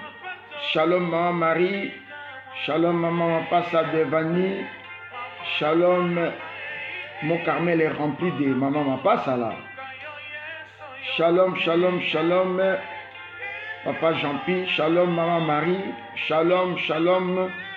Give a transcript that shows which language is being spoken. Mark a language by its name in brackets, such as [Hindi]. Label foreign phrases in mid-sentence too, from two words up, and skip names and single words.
[French] Shalom, maman Marie. Shalom, maman Passa Delvani. Shalom, mon Carmel est rempli de maman Mapassa là. [Hebrew] שלום, שלום, שלום, [French] papa Jean-Pi. Shalom, maman Marie. [Hebrew] שלום, שלום.